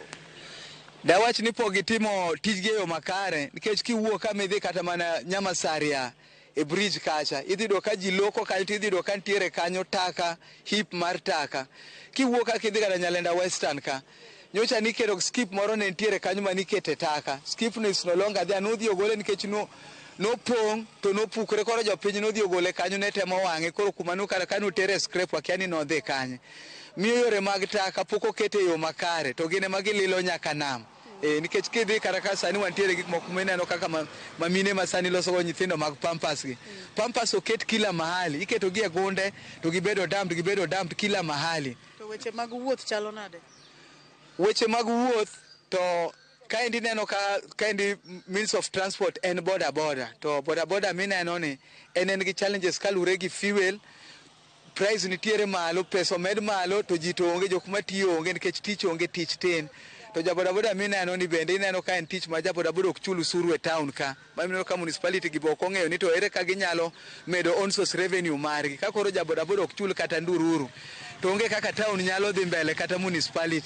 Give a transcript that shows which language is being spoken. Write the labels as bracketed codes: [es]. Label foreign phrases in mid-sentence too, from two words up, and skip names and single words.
[luo] dawach ni po gitimo tijgi e yo makare nikech kiwuok ka midhi kata mana Nyamasaria e bridge kacha idhi do ka ji loko kanyo idhi do ka ntiere kanyo taka hip mar taka kiwuok ka kidhi kata Nyalenda Western ka nyocha nikero skip moro ne ntiere kanyo manikete taka skip no [en] is no longer [luo] there nodhi ogole nikech nopong' to nopukre koro jopiny nodhi ogole kanyo ne temo wang'e koro kuma nokara kano tere scrap wakia ni nodhi kanye miyo yore mag taka pok okete yo makare to gine ma gililo nyaka nam nikech kidhi kata ka sani wantiere gik moko mineno kaka mamine ma sani loso go nyithindo mag pampas gi pampas oket [sw] kila mahali [luo] iketo gi e gunde to gibedo dumped [sw] kila mahali [luo] to weche mag wuoth chalo nade weche mag wuoth to kaendi neno kaendi [en] means of transport [luo] en boda to boda mineno ni en gi challenges kalure gi fuel price nitiere malo pesa med malo to ji to onge jok matiyo onge nikech tich onge tich tin to jaboda mineno ni bende ineno ka en tich ma jaboda ok chul usuru e town ka mineno ka municipality gi boko ng'eyo ni to ere ka ginyalo medo [en] on source revenue [luo] margi ka koro jaboda ok chul kata ndururu to onge kaka town nyalo dhi mbele kata municipality